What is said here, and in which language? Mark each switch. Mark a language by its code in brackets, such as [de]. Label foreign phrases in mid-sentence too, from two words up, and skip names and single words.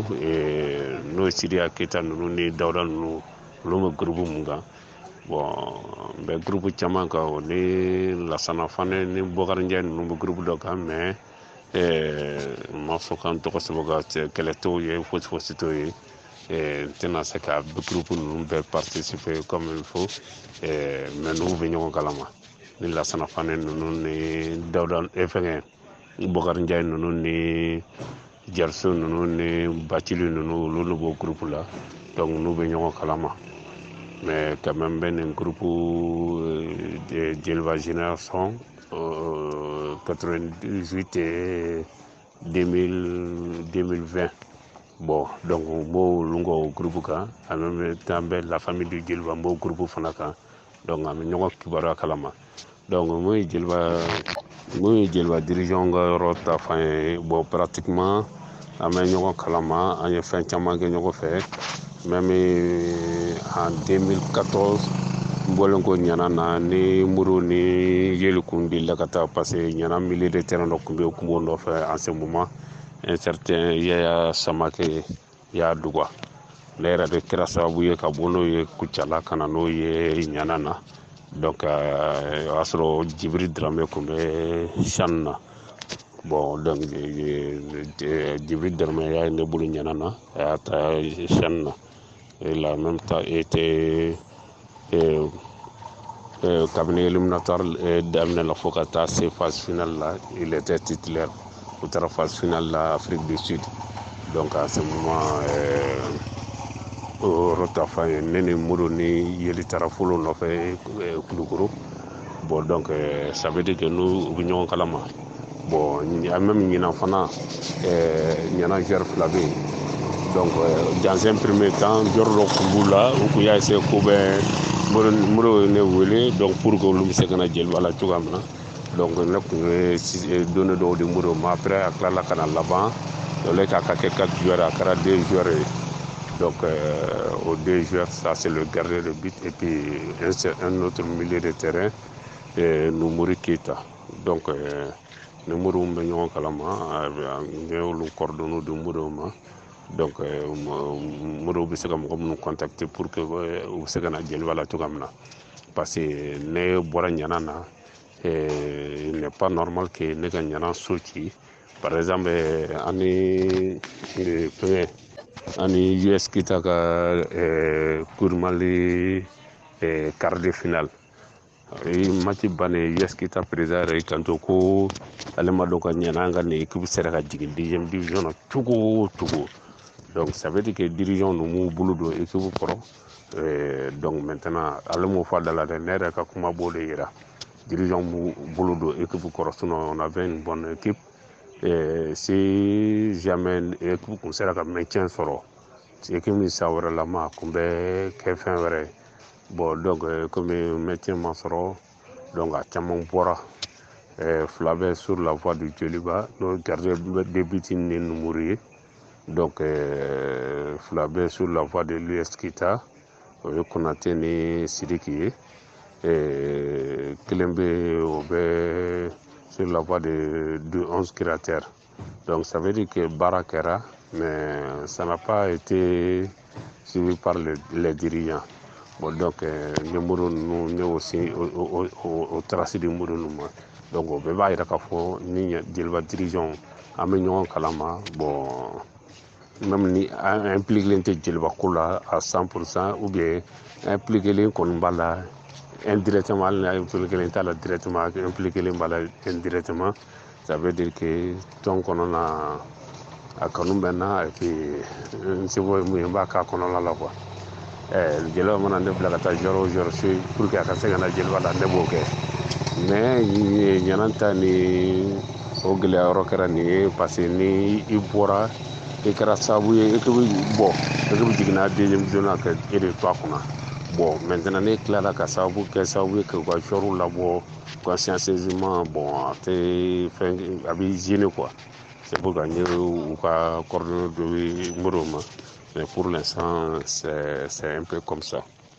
[bm] n'o ye Siriya Keyita ninnu ni Dawuda ninnu olu bɛ groupe mun kan bon n bɛ groupe caman kan o ni Lasana Fane ni Bokari Ndiaye ninnu bɛ groupe dɔ kan mais n ma fɔ k'an tɔgɔ sɛbɛn ka kɛlɛ t'o ye fosi t'o ye n tɛna se ka groupe ninnu bɛɛ [fr] participer comme il faut [bm] mais n'u bɛ ɲɔgɔn kalama ni Lasana Fane ninnu ni Dawuda fɛnkɛ Bokari Ndiaye ninnu ni Gerso ninnu ni Bacili ninnu olu ne b'o groupe la donc n'u bɛ ɲɔgɔn kalama [fr] mais quand même [bm] bɛ nin [fr] groupe de Jeliba Génération [bm] 98 et 2020 bon donc n b'o olu ka groupe kan [fr] en même temps [bm] bɛ [fr] la famille du Jeliba [bm] n b'o groupe fana kan donc an bɛ ɲɔgɔn kibaruya kalama donc mun ye Jeliba dirigeant ka yɔrɔ ta fan ye bon pratiquement an bɛ ɲɔgɔn kalama an ye fɛn caman kɛ ɲɔgɔn fɛ [fr] même en 2014 [bm] n bɔlen ko ɲana na ni Moro ni Yeli kun delila ka taa [fr] parce que [bm] ɲana [fr] milieu de terrain [bm] dɔ kun bɛ yen kun b'o nɔfɛ [fr] en ce moment un certain Yaya Samake [bm] y'a dugwa ne yɛrɛ de kɛra sababu ye ka bɔ n'o ye Kucala ka na n'o ye ɲana na donc o y'a sɔrɔ Jibiri Dramé kun bɛ CHAN na bon donc Djibril Dramé y'a ne bolo ɲana na a y'a ta CHAN na [fr] il a en même temps été cabinet éliminatoire [bm] daminɛ la fo ka taa se [fr] phase finale [bm] la [fr] il était titulaire [bm] u taara [fr] phase finale [bm] la Afrique du Sud [fr] donc à ce moment [bm] o yɔrɔ ta fan ye ne ni Moro ni Yeli taara fɔlɔ nɔfɛ Kulukoro bon [fr] donc ça veut dire que [bm] n'u bɛ ɲɔgɔn kalama bon même ɲinan fana ɲana joueur fila bɛ yen [fr] donc dans un premier temps [bm] jɔyɔrɔ dɔ tun b'u la u kun y'a essayer ko bɛ Moro ye ne wele [fr] donc pour que [bm] olu bɛ se ka na Jeliba la cogoya min na donc ne kun ye donné dɔw di Moro ma après a tilala ka na laban [fr] au lieu [bm] k'a ka kɛ [fr] 4 joueurs [bm] a kɛra [fr] 2 joueurs ye donc aux 2 joueurs ça c'est le gardien de but et puis un autre milieu de terrain Numuri Keita donc [bm] ni Moro bɛ ɲɔgɔn kalama n ye olu coordonnées di Moro ma donc Moro bɛ se ka mɔgɔ minnu contacter [fr] pour que [bm] u bɛ se ka na Jeliba la cogoya min na [fr] parce que [bm] ne bɔra ɲana na [fr] il n'est pas normal que [bm] ne ka ɲana so ci [fr] par exemple [bm] ani US Kita ka Kurmali [fr] quart de finale match [bm] bannen US Kita président yɛrɛ kanto ko ale ma dɔn ka ɲana an ka nin équipe sera ka jigin [fr] 2e division [bm] na cogo o cogo [fr] donc ça veut dire que [bm] dirigeant ninnu bolo don équipe kɔrɔ [fr] donc maintenant [bm] ale m'o fɔ a da la dɛ ne yɛrɛ ka kuma b'o de yira dirigeant b'u bolo don équipe kɔrɔ [fr] sinon on avait une bonne équipe si jamais équipe [bm] kun sera ka maintien sɔrɔ équipe min sa wɛrɛ lama a kun bɛ kɛ fɛn wɛrɛ ye [fr] bon donc comme maintien [bm] ma sɔrɔ donc a caman bɔra fila bɛ [fr] sur la voie du Joliba [bm] n'o gardien de but ni Numuri ye donc fila bɛ [fr] sur la voie de l'US Kita [bm] o ye Konate ni Sidiki ye kelen bɛ o bɛ [fr] sur la voie de 11 créateurs donc ça veut dire que [bm] baara kɛra [fr] mais ça n'a pas été suivi par les dirigeants bon donc [bm] ni Moro ninnu ne aussi o trace di Moro ninnu ma donc o bɛɛ b'a yira k'a fɔ ni Jeliba dirigeant an bɛ ɲɔgɔn kalama bon même ni impliqué tɛ Jeliba ko la [fr] à 100% ou bien [bm] impliqué kɔni b'a la indirectement hali n'a impliqué t'a la directement impliqué b'a la indirectement [fr] ça veut dire que [bm] tɔn kɔnɔna a kanu bɛ n na [fr] et puis [bm] n seko ye mun ye n b'a k'a kɔnɔna la quoi Jeliba mana ne bila ka taa joueur o joueur so [fr] pour que [bm] a ka se ka na Jeliba la ne b'o kɛ mais ɲana ta ni o gɛlɛya yɔrɔ kɛra nin ye [fr] parce que [bm] ni i bɔra i kɛra sababu ye équipe jiginna [fr] 2e division [bm] na ka e de to a kunna [fr] bon maintenant [bm] ne tilala ka kɛ sababu ye k'u ka joueurs labɔ consciencieusement bon a tɛ fɛn a bɛ [fr] gêner quoi c'est pour que [bm] n ye u ka coordonnées dɔ di Moro ma [fr] mais pour l'instant c'est un peu comme ça.